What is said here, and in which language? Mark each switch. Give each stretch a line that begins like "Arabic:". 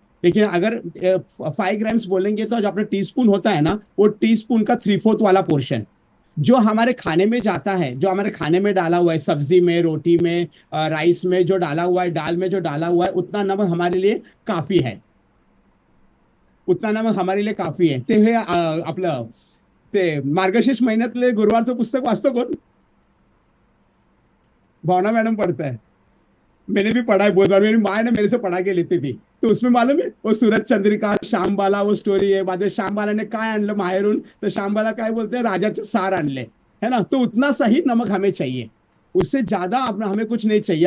Hindi: लेकिन अगर 5 ग्राम्स बोलेंगे तो जो अपना टीस्पून होता है ना, वो टीस्पून का 3/4 वाला पोर्शन जो हमारे खाने में जाता है, जो हमारे खाने में डाला हुआ है, सब्जी में, रोटी में, राइस में जो डाला हुआ है, दाल में जो डाला हुआ है, उतना नमक हमारे लिए काफी है, उतना नमक हमारे लिए काफी आहे।
Marathi: ते हे आपलं ते मार्गशीर्ष महिन्यातले गुरुवारचं पुस्तक वाचतो कोण?
Hindi: भावना मैडम पढ़ता है, मैंने भी पढ़ा है बहुत बार, मेरी माँ ने मेरे से पढ़ा के लेती थी। तो उसमें मालूम है वो सूरज चंद्रिका श्यामबाला वो स्टोरी है, बाद में श्यामबालाने
Marathi: काय आणलं माहेरून, तर
Hindi: श्यामबाला काय बोलते हैं,
Marathi: राजाचे सार आणले,
Hindi: है ना। तो उतना सही नमक हमें चाहिए, उससे ज्यादा अपना हमें कुछ नहीं चाहिए।